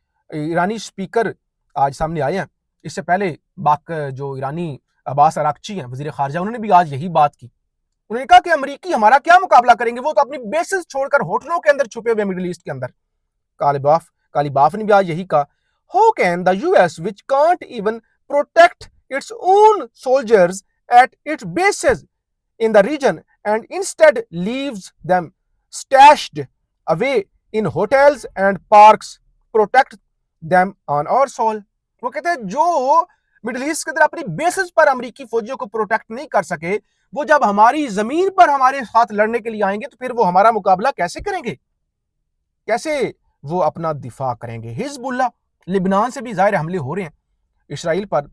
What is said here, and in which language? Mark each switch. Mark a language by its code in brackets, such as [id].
[ur] ایرانی سپیکر آج سامنے آئے ہیں. اس سے پہلے جو ایرانی عباس اراغچی ہیں وزیر خارجہ، انہوں نے بھی آج یہی بات کی. انہوں نے کہا کہ امریکی ہمارا کیا مقابلہ کریں گے، وہ تو اپنی بیسز چھوڑ کر ہوٹلوں کے اندر چھپے ہوئے مڈل ایسٹ کے اندر. کالی باف نے بھی آج یہی کہا. [en] How can the US, which can't even protect its own soldiers at its bases in the region and instead leaves them stashed away in hotels and parks, protect them on our soil. [ur] وہ کہتے ہیں جو middle asset کے اندر اپنی bases پر امریکی فوجیوں کو protect نہیں کر سکے، وہ جب ہماری زمین پر ہمارے ساتھ لڑنے کے لیے آئیں گے تو پھر وہ ہمارا مقابلہ کیسے کریں گے، کیسے وہ اپنا دفاع کریں گے. حزب اللہ، لبنان سے بھی ظاہر حملے ہو رہے ہیں اسرائیل پر.